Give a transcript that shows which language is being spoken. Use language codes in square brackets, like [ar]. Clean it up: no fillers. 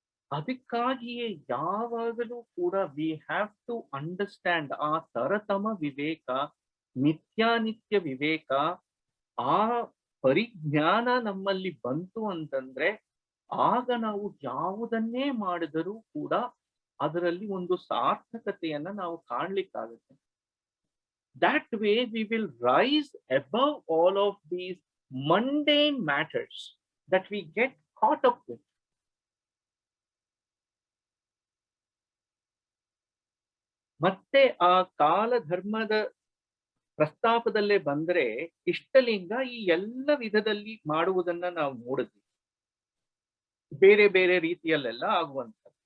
[kn] ಅದಕ್ಕಾಗಿಯೇ ಯಾವಾಗಲೂ ಕೂಡ [en] we have to understand [kn] ಆ ತರತಮ ವಿವೇಕ, ನಿತ್ಯಾನಿತ್ಯ ವಿವೇಕ, ಆ ಪರಿಜ್ಞಾನ ನಮ್ಮಲ್ಲಿ ಬಂತು ಅಂತಂದ್ರೆ ಆಗ ನಾವು ಯಾವುದನ್ನೇ ಮಾಡಿದರೂ ಕೂಡ ಅದರಲ್ಲಿ ಒಂದು ಸಾರ್ಥಕತೆಯನ್ನ ನಾವು ಕಾಣ್ಲಿಕ್ಕಾಗುತ್ತೆ. [en] That way we will rise above all of these mundane matters that we get caught up with. [kn] ಮತ್ತೆ ಆ ಕಾಲ ಧರ್ಮದ ಪ್ರಸ್ತಾಪದಲ್ಲೇ ಬಂದ್ರೆ ಇಷ್ಟಲಿಂಗ ಈ ಎಲ್ಲ ವಿಧದಲ್ಲಿ ಮಾಡುವುದನ್ನ ನಾವು ನೋಡಿದ್ವಿ, ಬೇರೆ ಬೇರೆ ರೀತಿಯಲ್ಲೆಲ್ಲ ಆಗುವಂಥದ್ದು.